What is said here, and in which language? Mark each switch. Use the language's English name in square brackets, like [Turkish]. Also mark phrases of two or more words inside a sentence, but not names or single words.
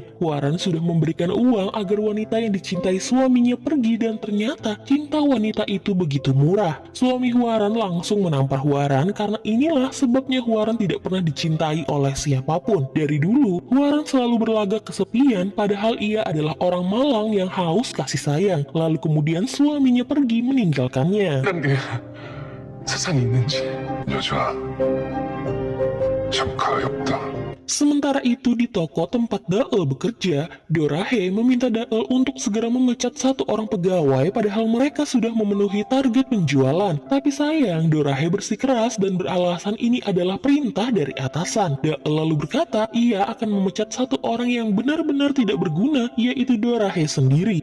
[Indonesian] Hwaran sudah memberikan uang agar wanita yang dicintai suaminya pergi dan ternyata cinta wanita itu begitu murah. Suami Hwaran langsung menampar Hwaran karena inilah sebabnya Hwaran tidak pernah dicintai oleh siapapun. Dari dulu, Hwaran selalu berlagak kesepian padahal ia adalah orang malang yang haus kasih sayang. Lalu kemudian suaminya pergi meninggalkannya. [Korean] 그런 게 세상에 있는지. 여자 참 가엾다. [Indonesian] Sementara itu di toko tempat Dael bekerja, Dorahe meminta Dael untuk segera memecat satu orang pegawai padahal mereka sudah memenuhi target penjualan. Tapi sayang, Dorahe bersikeras dan beralasan ini adalah perintah dari atasan. Dael lalu berkata ia akan memecat satu orang yang benar-benar tidak berguna, yaitu Dorahe sendiri.